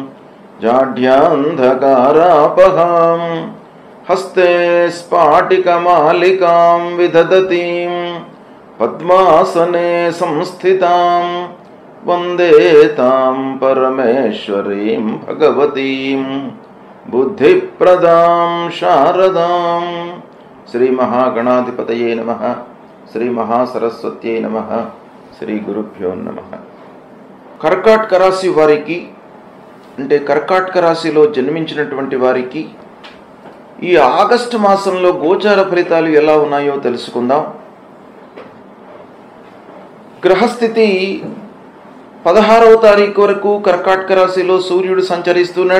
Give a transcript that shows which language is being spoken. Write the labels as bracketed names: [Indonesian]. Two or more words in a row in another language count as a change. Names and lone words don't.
[Sanskrit] जाढ्यान्धकारापहां हस्ते स्फाटिकमालिकां विदधतीं पद्मासने संस्थितां वन्दे तां परमेश्वरीं भगवतीं बुद्धिप्रदां शारदां। श्री महागणाधिपतये नमः। श्री महासरस्वत्यै नमः। శ్రీ గురుభ్యో నమః. [Telugu] కర్కాటక రాశి వారికి అంటే కర్కాటక రాశిలో జన్మించినటువంటి వారికి ఈ ఆగస్టు మాసంలో గోచార ఫలితాలు ఎలా ఉన్నాయో తెలుసుకుందాం. గ్రహస్థితి 16వ తారీఖు వరకు కర్కాటక రాశిలో సూర్యుడు సంచరిస్తున్నాడు.